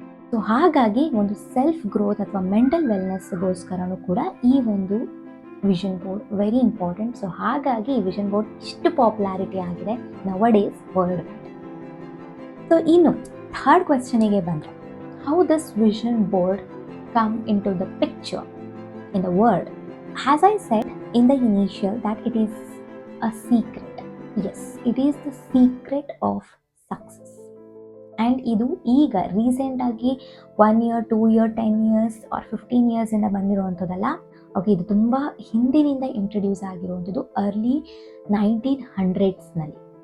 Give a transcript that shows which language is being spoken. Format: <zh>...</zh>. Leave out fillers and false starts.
<kn>So ಹಾಗಾಗಿ ಒಂದು self growth ಅಥವಾ ಮೆಂಟಲ್ ವೆಲ್ನೆಸ್ಗೋಸ್ಕರನೂ ಕೂಡ ಈ ಒಂದು vision board very important. So ಹಾಗಾಗಿ ಈ ವಿಷನ್ ಬೋರ್ಡ್ ಇಷ್ಟು ಪಾಪ್ಯುಲಾರಿಟಿ ಆಗಿದೆ ನವಡೇಸ್ ವರ್ಲ್ಡ್.</kn> <en>so</en> <kn>ಇನ್ನು ಥರ್ಡ್ ಕ್ವೆಶ್ಚನಿಗೆ ಬಂದರೆ,</kn> <en>How this vision board come into the picture in the world? As I said in the initial that it is a secret. Yes, it is the secret of success.</en> <kn>And ಇದು ಈಗ ರೀಸೆಂಟಾಗಿ 1 year, 2 year, 10 years or 15 years ಇಂದ ಬಂದಿರುವಂಥದ್ದಲ್ಲ. Okay, ಇದು ತುಂಬ ಹಿಂದಿನಿಂದ introduce ಆಗಿರುವಂಥದ್ದು, early 1900s.</kn>